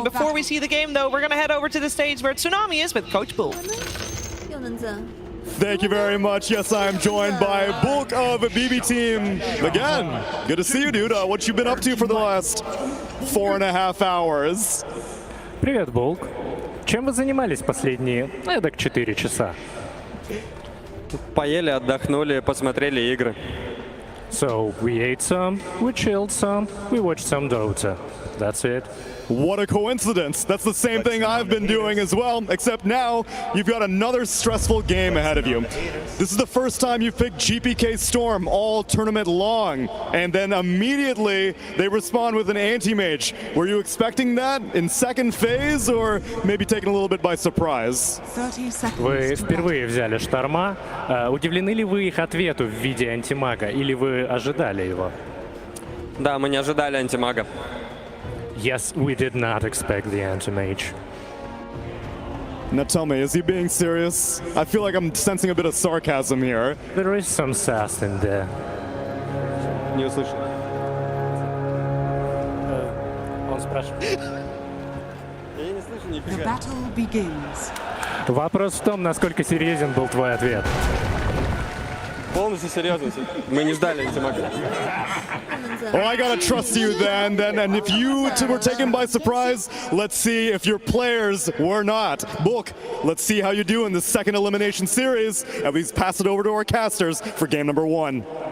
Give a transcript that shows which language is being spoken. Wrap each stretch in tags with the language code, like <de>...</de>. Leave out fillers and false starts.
<en>Before we see the game though, we're gonna head over to the stage where Tsunami is with Coach Bull. Thank you very much. Yes, I am joined by Bulk of BB Team again. Good to see you, dude. What you been up to for the last 4.5 hours?</en> <ru>Привет, Булк. Чем вы занимались последние, эдак, 4 часа? Поели, отдохнули, посмотрели игры.</ru> <en>So, we ate some, we chilled some, we watched some Dota. That's it. What a coincidence. That's the same thing I've been doing as well, except now you've got another stressful game ahead of you. This is the first time you've picked GPK Storm all tournament long, and then immediately they respond with an anti-mage. Were you expecting that in second phase, or maybe taken a little bit by surprise?</en> <ru>Вы впервые взяли Шторма. Удивлены ли вы их ответу в виде антимага, или вы ожидали его? Да, мы не ожидали антимага.</ru> <en>Yes, we did not expect the anti-mage. Now tell me, is he being serious? I feel like I'm sensing a bit of sarcasm here. There is some sass in there.</en> <ru>Не услышал. Он спрашивает. Я не слышу</ru> <en>The</en> <ru>нифига.</ru> <en>battle begins.</en> <ru>Вопрос в том, насколько серьезен был твой ответ. Полностью серьезно. Мы не ждали антимага.</ru> <en>Oh, I gotta trust you then. And if you two were taken by surprise, let's see if your players were not. Book, let's see how you do in the second elimination series. At least pass it over to our casters for game number 1.</en>